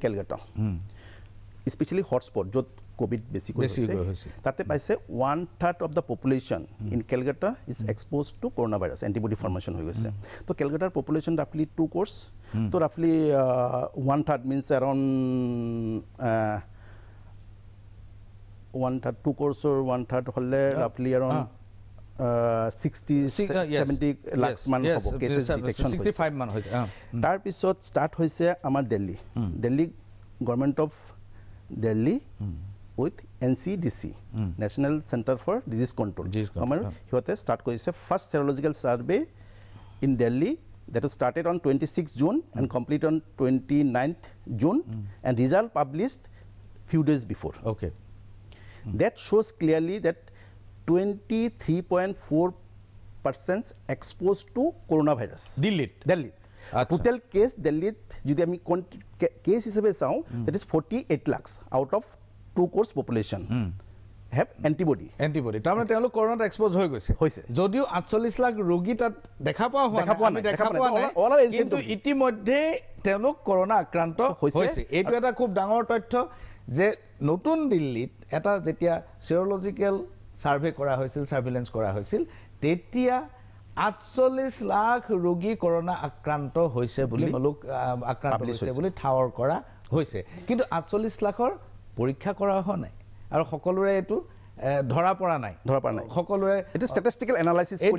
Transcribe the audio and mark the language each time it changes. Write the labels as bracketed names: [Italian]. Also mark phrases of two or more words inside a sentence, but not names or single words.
[English] Calcutta specially hotspot [Assamese] য'ত কোভিড বেছিকৈ হৈছে তাতে পাইছে [English] 1/3 of the population in Calcutta is exposed to corona virus antibody formation [Assamese] হৈ গৈছে তো [English] Calcuttaৰ population roughly 2 crores তো roughly 1/3 means around 1/3 2 crores or 1/3 হ'লে roughly around 60-70 lakhs [Assamese] মান হ'ব [English] cases detection [Assamese] 65 মান হৈছে তাৰপিছত ষ্টাৰ্ট হৈছে আমাৰ [English] Delhi Government of Delhi with NCDC National Centre for Disease Control [Assamese] আমাৰ সিহঁতে ষ্টাৰ্ট কৰিছে [English] first serological survey in Delhi that was started on 26 June and complete on 29th June and result published few days before. Okay. That shows clearly that 23.4% exposed to coronavirus. Delhi. Total case Delhi [Assamese] যদি আমি case হিসাবে চাও [English] that is 48 lakhs out of 2 crores population. have antibody [Assamese] তাৰমানে তেওঁলোক কৰোনাত এক্সপ'জ হৈ গৈছে যদিও 48 লাখ ৰোগী তাত দেখা পোৱা নাই কিন্তু ইতিমধ্যে তেওঁলোক কৰোনা আক্ৰান্ত হৈছে এইটো এটা খুব ডাঙৰ তথ্য যে নতুন দিল্লীত এটা যেতিয়া [English] serological survey [Assamese] কৰা হৈছিল ছাৰ্ভিলেন্স কৰা হৈছিল তেতিয়া 48 লাখ ৰোগী কৰোনা আক্ৰান্ত হৈছে বুলি ঠাৱৰ কৰা হৈছে কিন্তু 48 লাখৰ পৰীক্ষা কৰা হোৱা নাই আৰু সকলোৰে এটো ধৰা পৰা নাই সকলোৰে এটো [English] statistical analysis [Assamese] কৰি